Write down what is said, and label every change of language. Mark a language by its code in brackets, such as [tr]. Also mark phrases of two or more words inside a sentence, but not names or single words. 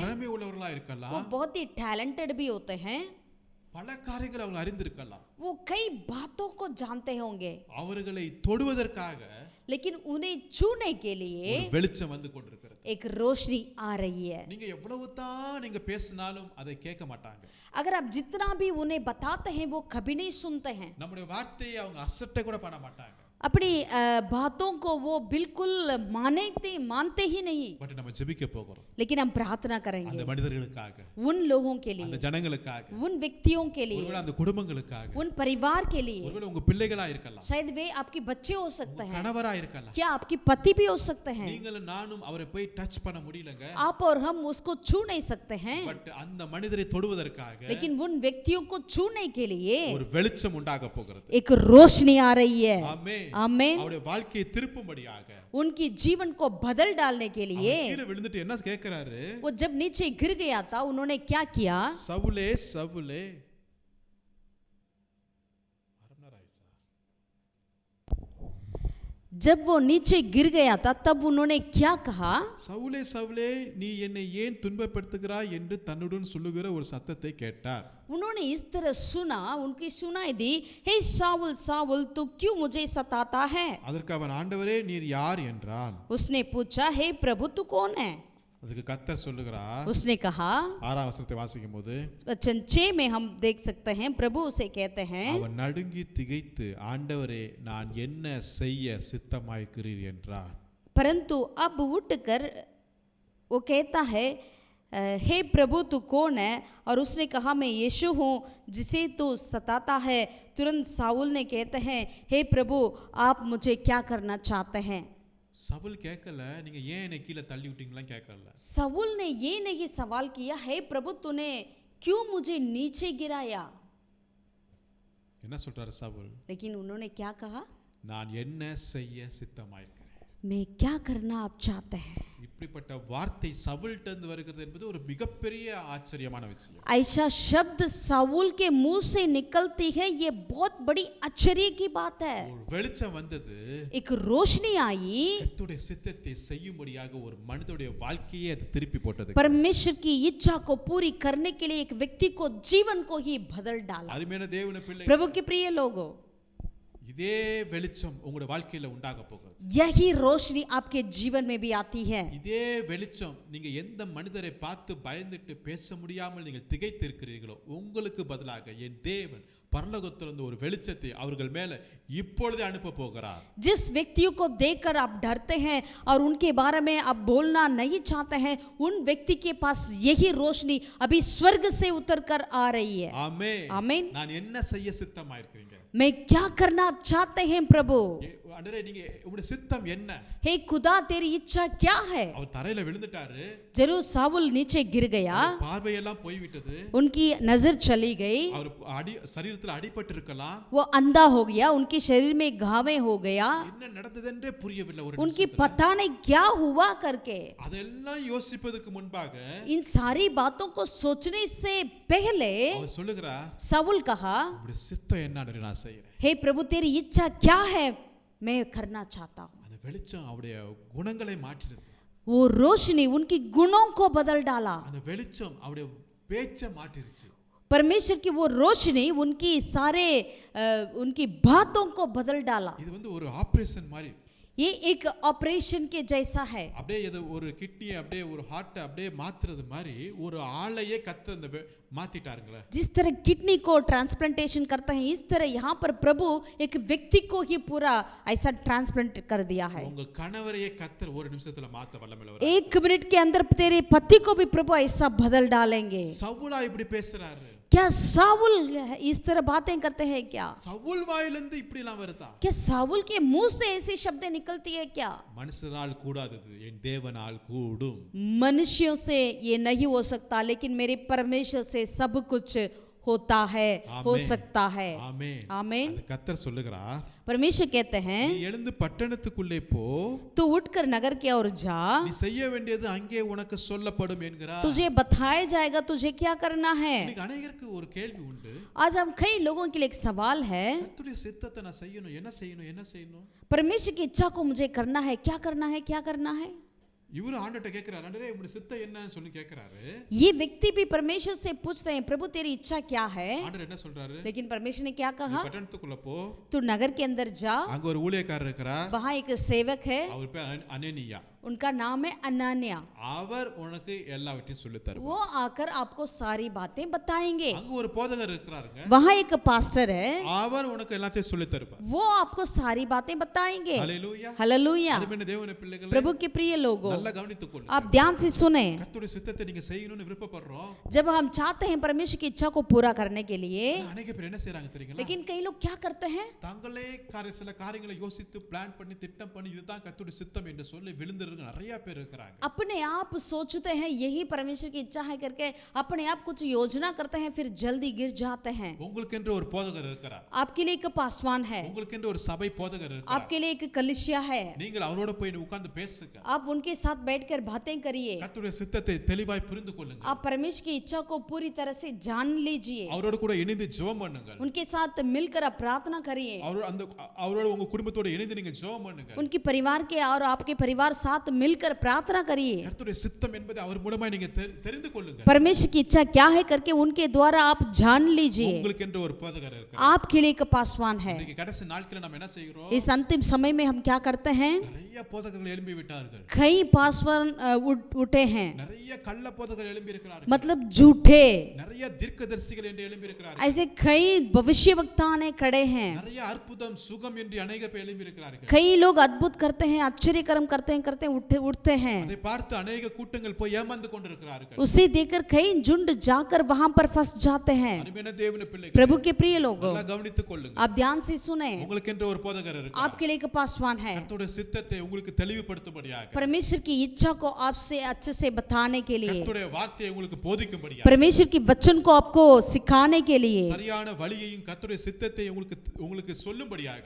[ta] திறமை உள்ளவர்களா [hi] वो [ta] இருக்கலாம், [hi] बहुत ही टैलेंटेड भी होते हैं, [ta] பல காரியங்களை அவங்க அறிந்திருக்கலாம். [hi] वो कई बातों को जानते होंगे, [ta] அவர்களை தொடுவதற்காக [hi] लेकिन उन्हें छूने के लिए [ta] ஒரு வெளிச்சம் வந்து கொண்டிருக்கிறது. [hi] एक रोशनी आ रही है। [ta] நீங்க எவ்வளவு தான் நீங்க பேசினாலும் அதை கேட்க மாட்டாங்க. [hi] अगर आप जितना भी उन्हें बताते हैं वो कभी नहीं सुनते हैं। [ta] நம்முடைய வார்த்தையை அவங்க அசட்டை கூட பண்ண மாட்டாங்க. [hi] अपनी बातों को वो बिल्कुल मानते ही नहीं, [ta] பட் நம்ம ஜெபிக்க போகிறோம் [hi] लेकिन हम प्रार्थना [ta] அந்த [hi] करेंगे [ta] மனிதர்களுக்காக, [hi] उन लोगों के [ta] அந்த [hi] लिए, [ta] ஜனங்களுக்காக, [hi] उन व्यक्तियों के लिए, [ta] ஒருவேளை அந்த குடும்பங்களுக்காக, [hi] उन परिवार के लिए। [ta] ஒருவேளை உங்க பிள்ளைகளா இருக்கலாம், [hi] शायद वे आपके बच्चे हो सकते हैं, [ta] கணவரா இருக்கலாம், [hi] क्या आपके पति भी हो सकते हैं। [ta] நீங்களும் நானும் அவரை போய் டச் பண்ண முடியலங்க, [hi] आप और हम उसको छू नहीं सकते हैं, [ta] பட் அந்த மனிதரை தொடுவதற்காக [hi] लेकिन उन व्यक्तियों को छूने के लिए [ta] ஒரு வெளிச்சம் உண்டாக போகிறது. [hi] एक रोशनी आ रही है। [ta] ஆமென். [hi] आमीन। [ta] அவருடைய வாழ்க்கையை திருப்பும்படியாக [hi] उनकी जीवन को बदल डालने के लिए [ta] அவர் கீழே விழுந்துட்டு என்ன கேட்கிறாரு? [hi] वो जब नीचे गिर गया था, उन्होंने क्या किया? [ta] சவுலே சவுலே, [hi] जब वो नीचे गिर गया था तब उन्होंने क्या कहा? [ta] சவுலே சவுலே நீ என்னை ஏன் துன்பப்படுத்துகிறாய் என்று தன்னுடன் சொல்லுகிற ஒரு சத்தத்தை கேட்டார். [hi] उन्होंने इस तरह सुना, उनकी सुनाई दी, हे साउल साउल तू क्यों मुझे सताता है? [ta] அதற்கு அவன் ஆண்டவரே நீர் யார் என்றான். [hi] उसने पूछा, हे प्रभु तू कौन है? [ta] அதுக்கு கர்த்தர் சொல்லுகிறார், [hi] उसने कहा, [ta] 6ஆம் வசனத்தை வாசிக்கும் போது [hi] वचन 6 में हम देख सकते हैं, प्रभु उसे कहते हैं, [ta] அவன் நடுங்கி திகைத்து ஆண்டவரே நான் என்ன செய்ய சித்தமாயிருக்கிறீர் என்றான். [hi] परंतु अब उठकर वो कहता है, हे प्रभु तू कौन है? और उसने कहा मैं यीशु हूँ जिसे तू सताता है। तुरंत साउल ने कहते हैं, हे प्रभु आप मुझे क्या करना चाहते हैं? [ta] சவுல் கேட்கல நீங்க ஏன் என்னை கீழே தள்ளி விட்டீங்களா கேட்கல. [hi] साउल ने ये नहीं सवाल किया, हे प्रभु तूने क्यों मुझे नीचे गिराया? [ta] என்ன சொல்றாரு சவுல்? [hi] लेकिन उन्होंने क्या कहा? [ta] நான் என்ன செய்ய சித்தமாயிருக்கிறேன். [hi] मैं क्या करना आप चाहते हैं? [ta] இப்படிப்பட்ட வார்த்தை சவுல்ட்ட இருந்து வருகிறது என்பது ஒரு மிகப்பெரிய ஆச்சரியமான விஷயம். [hi] ऐसा शब्द साउल के मुंह से निकलती है, ये बहुत बड़ी आश्चर्य की बात है। [ta] ஒரு வெளிச்சம் வந்தது, [hi] एक रोशनी आई, [ta] கர்த்தருடைய சித்தத்தை செய்யும்படியாக ஒரு மனிதனுடைய வாழ்க்கையை அது திருப்பி போட்டது. [hi] परमेश्वर की इच्छा को पूरी करने के लिए एक व्यक्ति को जीवन को ही बदल डाला। [ta] அருமையான தேவனுடைய பிள்ளைகளே, [hi] प्रभु के प्रिय लोगों, [ta] இதே வெளிச்சம் உங்களுடைய வாழ்க்கையில உண்டாக போகிறது. [hi] यही रोशनी आपके जीवन में भी आती है। [ta] இதே வெளிச்சம் நீங்க எந்த மனிதரை பார்த்து பயந்துட்டு பேச முடியாமல் நீங்கள் திகைத்து இருக்கிறீர்களோ உங்களுக்கு பதிலாக என் தேவன் பரலோகத்திலிருந்து ஒரு வெளிச்சத்தை அவர்கள் மேல இப்பொழுதே அனுப்ப போகிறார். [hi] जिस व्यक्तियों को देखकर आप डरते हैं और उनके बारे में आप बोलना नहीं चाहते हैं, उन व्यक्ति के पास यही रोशनी अभी स्वर्ग से उतर कर आ रही है। [ta] ஆமென். [hi] आमीन। [ta] நான் என்ன செய்ய சித்தமாயிருக்கிறீங்க? [hi] मैं क्या करना आप चाहते हैं प्रभु? [ta] ஆண்டவரே நீங்க உங்களுடைய சித்தம் என்ன? [hi] हे खुदा तेरी इच्छा क्या है? [ta] அவர் தரையில விழுந்துட்டாரு, [hi] जरूर साउल नीचे गिर गया, [ta] பார்வையெல்லாம் போய்விட்டது, [hi] उनकी नजर चली गई, [ta] அவர் சரீரத்தில் அடிபட்டு இருக்கலாம், [hi] वो अंधा हो गया, उनके शरीर में घावे हो गया, [ta] என்ன நடந்ததென்றே புரியவில்லை. ஒரு [hi] उनकी [ta] நிமிஷத்துல [hi] पता नहीं क्या हुआ करके। [ta] அதெல்லாம் யோசிப்பதற்கு முன்பாக [hi] इन सारी बातों को सोचने से पहले [ta] அவர் சொல்லுகிறார், [hi] साउल कहा, [ta] உங்களுடைய சித்தம் என்னன்னு நான் செய்றேன். [hi] हे प्रभु तेरी इच्छा क्या है? मैं करना चाहता हूँ। [ta] அந்த வெளிச்சம் அவருடைய குணங்களை மாற்றினது. [hi] वो रोशनी उनकी गुणों को बदल डाला। [ta] அந்த வெளிச்சம் அவருடைய பேச்சை மாற்றிருச்சு. [hi] परमेश्वर की वो रोशनी उनकी उनकी बातों को बदल डाला। [ta] இது ஒரு ஆபரேஷன் மாதிரி. [hi] ये एक ऑपरेशन के जैसा है। [ta] அப்படியே இது ஒரு கிட்னியை அப்படியே ஒரு ஹார்ட்டை அப்படியே மாத்துறது மாதிரி ஒரு ஆளையே கத்த அந்த மாத்திட்டாருங்களே. [hi] जिस तरह किडनी को ट्रांसप्लांटेशन करते हैं, इस तरह यहाँ पर प्रभु एक व्यक्ति को ही पूरा ऐसा ट्रांसप्लांट कर दिया है। [ta] உங்க கணவரையே கத்தர் ஒரு நிமிஷத்துல மாத்த வல்லமையுள்ளவர். [hi] 1 मिनट के अंदर तेरे पति को भी प्रभु ऐसा बदल डालेंगे। [ta] சவுலா இப்படி பேசுறாரு, [hi] क्या साउल इस तरह बातें करते हैं? क्या [ta] சவுல் வாயிலிருந்து இப்படி எல்லாம் வருதா? [hi] क्या साउल के मुंह से ऐसी शब्द निकलती है? क्या [ta] மனுஷனால் கூடாதது என் தேவனால் கூடும். [hi] मनुष्यों से ये नहीं हो सकता, लेकिन मेरे परमेश्वर से सब कुछ होता है, हो सकता है। [ta] ஆமென். [hi] आमीन। [ta] அந்த கர்த்தர் சொல்லுகிறார், [hi] परमेश्वर कहते हैं, [ta] நீ எழுந்து பட்டணத்துக்குள்ளே போ, [hi] तू उठकर नगर की ओर जा, [ta] நீ செய்ய வேண்டியது அங்கே உனக்கு சொல்லப்படும் என்கிறார். [hi] तुझे बताया जाएगा तुझे क्या करना है। [ta] இன்னைக்கு अनेகருக்கு ஒரு கேள்வி உண்டு. [hi] आज हम कई लोगों के लिए एक सवाल है, [ta] கர்த்தருடைய சித்தத்தை நான் செய்யணும், என்ன செய்யணும் என்ன செய்யணும்? [hi] परमेश्वर की इच्छा को मुझे करना है, क्या करना है, क्या करना है? [ta] இவரு ஆண்டவர்ட்ட கேக்குறாரு, ஆண்டவரே உங்களுடைய சித்தம் என்னன்னு சொல்லி கேக்குறாரு. [hi] ये व्यक्ति भी परमेश्वर से पूछते हैं, प्रभु तेरी इच्छा क्या है? [ta] ஆண்டவர் என்ன சொல்றாரு? [hi] लेकिन परमेश्वर ने क्या [ta] நீ [hi] कहा? [ta] பட்டணத்துக்குள்ள போ, [hi] तू नगर के अंदर जा, [ta] அங்க ஒரு ஊழியக்காரர் இருக்கிறார், [hi] वहां एक सेवक है, [ta] அவர் பேர் அனனியா. [hi] उनका नाम है अनान्या। [ta] அவர் உனக்கு எல்லாவற்றையும் சொல்லி தருவார். [hi] वो आकर आपको सारी बातें बताएंगे। [ta] அங்க ஒரு போதகர் இருக்கிறாருங்க. [hi] वहाँ एक पास्टर है, [ta] அவர் உனக்கு எல்லாத்தையும் சொல்லி தருவார். [hi] वो आपको सारी बातें बताएंगे। [ta] ஹalleluya. [hi] हालेलुया। [ta] அருமையான தேவனுடைய பிள்ளைகளே, [hi] प्रभु के प्रिय लोगों, [ta] நல்லா கவனித்துக் கொள்ளுங்க. [hi] आप ध्यान से सुने। [ta] கர்த்தருடைய சித்தத்தை நீங்க செய்யணும்னு விருப்பப்படுறோம். [hi] जब हम चाहते हैं परमेश्वर की इच्छा को पूरा करने के लिए, [ta] அநேக பேர் என்ன செய்றாங்க தெரியுங்களா? [hi] लेकिन कई लोग क्या करते हैं, [ta] தங்களே சில காரியங்களை யோசித்து பிளான் பண்ணி திட்டம் பண்ணி இதுதான் கர்த்தருடைய சித்தம் என்று சொல்லி விழுந்துருங்க நிறைய பேர் இருக்கிறாங்க. [hi] अपने आप सोचते हैं यही परमेश्वर की इच्छा है करके अपने आप कुछ योजना करते हैं, फिर जल्दी गिर जाते हैं। [ta] உங்களுக்கென்று ஒரு போதகர் இருக்கிறார். [hi] आपके लिए एक पासवान है, [ta] உங்களுக்கென்று ஒரு சபை போதகர் இருக்கிறார். [hi] आपके लिए एक कलीसिया है, [ta] நீங்கள் அவரோட போய் உட்கார்ந்து பேசுங்க. [hi] आप उनके साथ बैठकर बातें करिए, [ta] கர்த்தருடைய சித்தத்தை தெளிவாய் புரிந்து கொள்ளுங்க. [hi] आप परमेश्वर की इच्छा को पूरी तरह से जान लीजिए, [ta] அவரோட கூட இணைந்து ஜெபம் பண்ணுங்க. [hi] उनके साथ मिलकर आप प्रार्थना करिए, [ta] அவரோட உங்க குடும்பத்தோட இணைந்து நீங்க ஜெபம் பண்ணுங்க. [hi] उनके परिवार के और आपके परिवार साथ मिलकर प्रार्थना करिए। [ta] கர்த்தருடைய சித்தம் என்பதை அவர் மூலமா நீங்க தெரிந்து கொள்ளுங்க. [hi] परमेश्वर की इच्छा क्या है करके उनके द्वारा आप जान लीजिए। [ta] உங்களுக்கென்று ஒரு போதகர் இருக்கிறார். [hi] आपके लिए एक पासवान है। [ta] இன்னைக்கு கடைசி நாட்களில் நாம் என்ன செய்கிறோம்? [hi] इस अंतिम समय में हम क्या करते हैं, [ta] நிறைய போதகர்கள் எழும்பி விட்டார்கள். [hi] कई पासवान उठे हैं, [ta] நிறைய கள்ள போதகர்கள் எழும்பி இருக்கிறார்கள். [hi] मतलब झूठे, [ta] நிறைய தீர்க்கதரிசிகள் என்று எழும்பி இருக்கிறார்கள். [hi] ऐसे कई भविष्यवक्ता ने खड़े हैं, [ta] நிறைய அற்புதம் சுகம் என்று अनेक பேர் எழும்பி இருக்கிறார்கள். [hi] कई लोग अद्भुत करते हैं, आश्चर्य कर्म करते हैं उठते हैं। [ta] அதை பார்த்து अनेक கூட்டங்கள் போய் ஏமாந்து கொண்டிருக்கிறார்கள். [hi] उसे देखकर कई झुंड जाकर वहां पर फंस जाते हैं। [ta] அருமையான தேவனுடைய பிள்ளைகளே, [hi] प्रभु के प्रिय लोगों, [ta] நல்லா கவனித்துக் கொள்ளுங்க. [hi] आप ध्यान से सुने, [ta] உங்களுக்கென்று ஒரு போதகர் இருக்கிறார். [hi] आपके लिए एक पासवान है, [ta] கர்த்தருடைய சித்தத்தை உங்களுக்கு தெளிவுபடுத்தும்படியாக, [hi] परमेश्वर की इच्छा को आपसे अच्छे से बताने के लिए, [ta] கர்த்தருடைய வார்த்தையை உங்களுக்கு போதிக்கும்படியாக, [hi] परमेश्वर की वचन को आपको सिखाने के लिए, [ta] சரியான வழியையும் கர்த்தருடைய சித்தத்தை உங்களுக்கு சொல்லும்படியாக